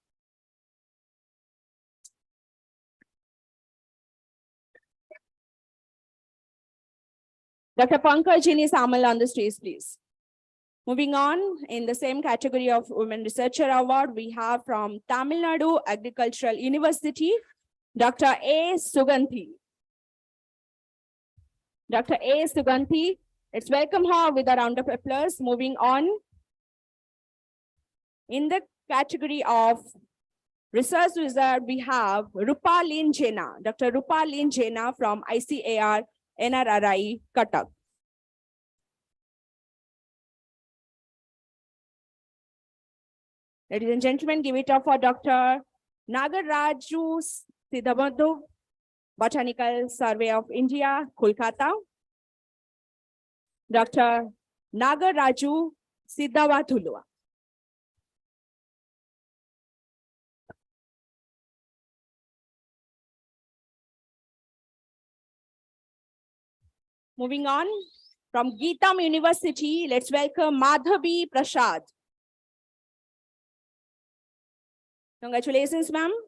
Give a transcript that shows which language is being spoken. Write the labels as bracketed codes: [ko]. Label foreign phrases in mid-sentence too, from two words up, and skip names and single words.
[en] Dr. Pankajini Samal on the stage, please. Moving on, in the same category of Women Researcher Award, we have from Tamil Nadu Agricultural University, Dr. A. Suganthi. Dr. A. Suganthi, let's welcome her with a round of applause. Moving on, in the category of Research Wizard, we have Rupalin Jena, Dr. Rupalin Jena from ICAR NRI, Cuttack. Ladies and gentlemen, give it up for Dr. Nagaraju Siddhabadhu, Botanical Survey of India, Kolkata. Dr. Nagaraju Siddhabadhu. Moving on, from Geetam University, let's welcome Madhavi Prasad. Congratulations, ma'am.